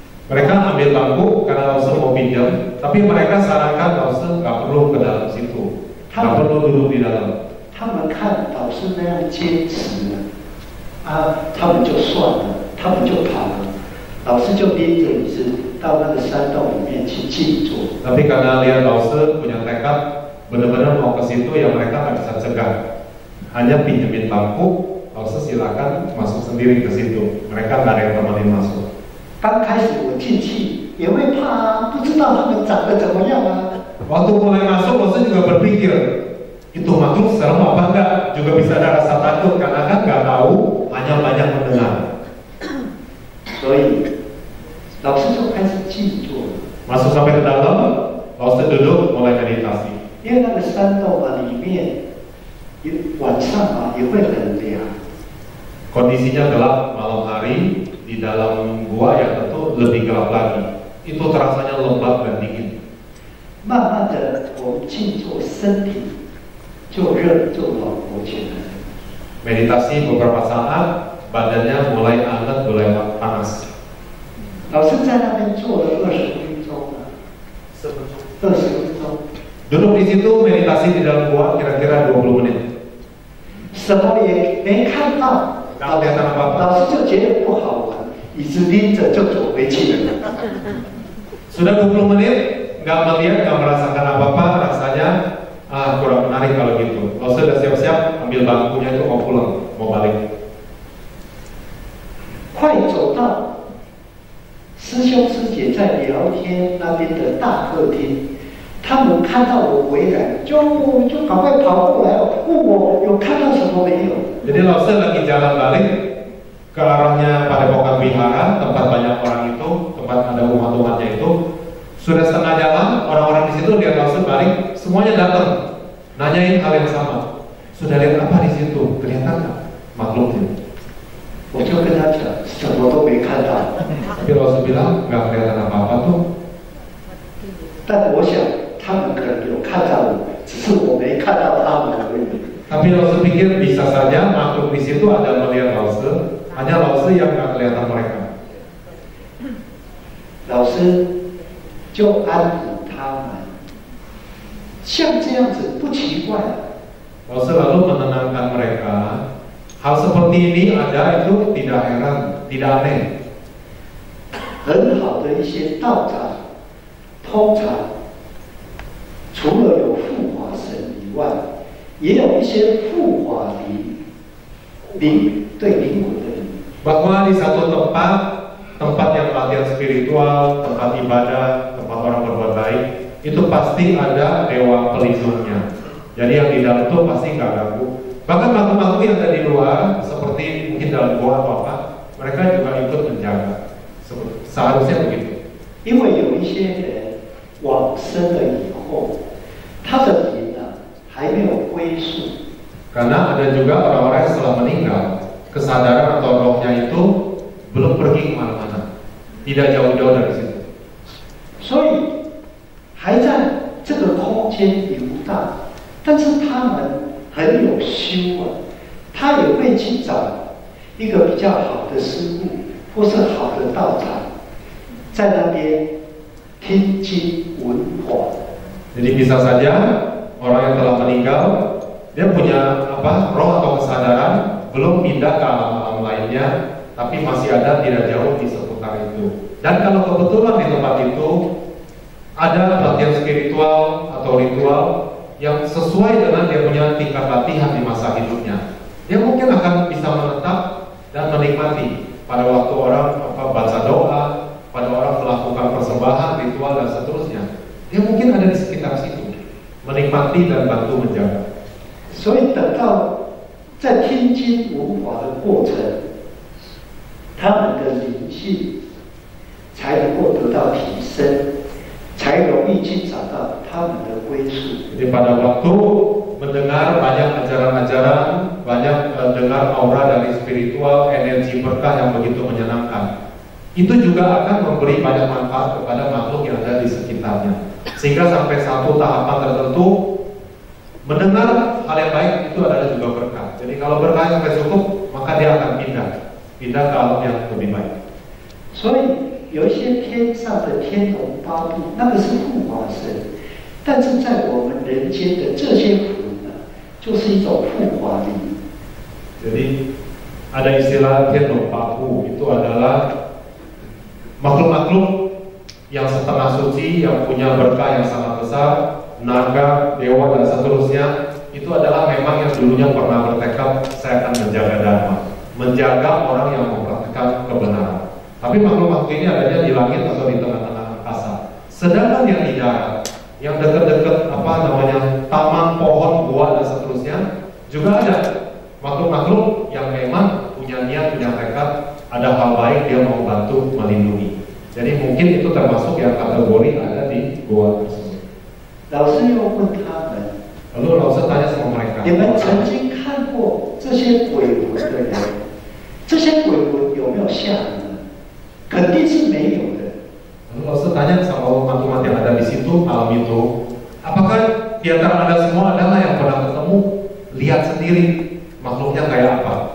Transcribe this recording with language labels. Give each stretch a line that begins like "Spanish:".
Indonesian: Mereka ambil bangku karena Lause mau pinjam, tapi mereka sarankan Lause nggak perlu ke dalam situ, nggak perlu duduk di dalam.
Chinese: 他们看老师那样坚持啊，他们就算了，他们就跑了。老师就拎着椅子到那个山洞里面去静坐。
Indonesian: Tapi karena lihat Lause punya tekad benar-benar mau ke situ, ya mereka nggak bisa cegah. Hanya pinjemin bangku, Lause silakan masuk sendiri ke situ. Mereka nggak ada yang temenin masuk.
Chinese: 刚开始我进去也会怕啊，不知道他们长得怎么样啊。
Indonesian: Waktu mulai masuk, Lause juga berpikir, Itu makhluk serem apa enggak? Juga bisa ada rasa takut karena kan nggak tahu, hanya banyak mendengar.
Chinese: 所以老师就开始静坐，
Indonesian: Masuk sampai ke dalam, lalu duduk mulai meditasi.
Chinese: 因为那个山洞啊里面，晚上啊也会很凉。
Indonesian: Kondisinya gelap malam hari, di dalam gua yang tentu lebih gelap lagi. Itu terasanya lembab dan dingin.
Chinese: 慢慢的，我们静坐，身体就热，就暖和起来。
Indonesian: Meditasi beberapa saat, badannya mulai hangat, mulai panas.
Chinese: 老师在那边坐了20分钟啊 10分钟。，20分钟，
Indonesian: Duduk di situ meditasi di dalam gua kira-kira 20 menit.
Chinese: 什么也没看到。
Indonesian: Nggak kelihatan apa-apa.
Chinese: 老师就觉得不好玩，椅子拎着就走回去了。
Indonesian: Sudah 20 menit, nggak melihat, nggak merasakan apa-apa, rasanya kurang menarik kalau gitu. Lalu sudah siap-siap ambil bangkunya itu mau pulang, mau balik.
Chinese: 快走到师兄师姐在聊天那边的大客厅，他们看到我回来，就赶快跑过来问我有看到什么没有。
Indonesian: Jadi Lause lagi jalan balik ke arahnya Padepokan Wihara, tempat banyak orang itu, tempat ada umat-umatnya itu. Sudah setengah jalan, orang-orang di situ lihat Lause balik, semuanya datang, nanyain hal yang sama. Sudah lihat apa di situ? Kelihatan nggak makhluknya?
Chinese: 我就跟他讲，什么都没看到。
Indonesian: Tapi Lause bilang nggak kelihatan apa-apa tuh.
Chinese: 但我想他们可能有看到我，只是我没看到他们而已。
Indonesian: Tapi Lause pikir bisa saja makhluk di situ ada melihat Lause, hanya Lause yang nggak kelihatan mereka.
Chinese: 老师就安抚他们，像这样子不奇怪。
Indonesian: Lause lalu menenangkan mereka. Hal seperti ini ada itu tidak heran, tidak aneh.
Chinese: 很好的一些道长，通常除了有护法神以外，也有一些护法灵对灵魂的灵。
Indonesian: Bahwa di satu tempat yang latihan spiritual, tempat ibadah, tempat orang berbuat baik, itu pasti ada dewa pelindungnya. Jadi yang di dalam itu pasti nggak ganggu. Bahkan makhluk-makhluk yang ada di luar, seperti mungkin dalam gua atau apa, mereka juga ikut menjaga. Seharusnya begitu.
Chinese: 因为有一些人往生了以后，他的灵啊还没有归宿。
Indonesian: Karena ada juga orang-orang yang setelah meninggal, kesadaran atau rohnya itu belum pergi kemana-mana, tidak jauh-jauh dari situ.
Chinese: 所以还在这个空间游荡，但是他们很有修啊，他也会去找一个比较好的师父或是好的道场，在那边听经闻法。
Indonesian: Jadi bisa saja orang yang telah meninggal dia punya roh atau kesadaran belum pindah ke alam-alam lainnya, tapi masih ada tidak jauh di seputar itu. Dan kalau kebetulan di tempat itu ada latihan spiritual atau ritual yang sesuai dengan dia punya tingkat latihan di masa hidupnya, dia mungkin akan bisa menetap dan menikmati pada waktu orang baca doa, pada orang melakukan persembahan, ritual dan seterusnya. Dia mungkin ada di sekitar situ, menikmati dan bantu menjaga.
Chinese: 所以等到在听经闻法的过程，他们的灵性才能够得到提升，才容易去找到他们的归宿。
Indonesian: Jadi pada waktu mendengar banyak ajaran-ajaran, banyak dengar aura dari spiritual, energi berkah yang begitu menyenangkan, itu juga akan memberi banyak manfaat kepada makhluk yang ada di sekitarnya. Sehingga sampai satu tahapan tertentu mendengar hal yang baik itu adalah juga berkah. Jadi kalau berkah sampai cukup, maka dia akan pindah ke alam yang lebih baik.
Chinese: 所以有一些天上的天龙八部，那个是护法神，但是在我们人间的这些魂呢，就是一种护法灵。
Indonesian: Jadi ada istilah Thiên Paku, itu adalah makhluk-makhluk yang setengah suci, yang punya berkah yang sangat besar, naga, dewa dan seterusnya. Itu adalah memang yang dulunya pernah bertekad saya akan menjaga dharma, menjaga orang yang mempraktikkan kebenaran. Tapi makhluk-makhluk ini adanya di langit atau di tengah-tengah angkasa. Sedangkan yang di darat yang dekat-dekat apa namanya taman, pohon, gua dan seterusnya juga ada makhluk-makhluk yang memang punya niat, punya tekad, ada hal baik dia mau bantu melindungi. Jadi mungkin itu termasuk yang kategori ada di gua tersebut.
Chinese: 老师又问他们，
Indonesian: Lalu langsung tanya sama mereka,
Chinese: 你们曾经看过这些鬼魂的人，这些鬼魂有没有吓你们？肯定是没有的。
Indonesian: Lalu langsung tanya sama umat-umat yang ada di situ malam itu, apakah di antara Anda semua adalah yang pernah ketemu, lihat sendiri makhluknya kayak apa?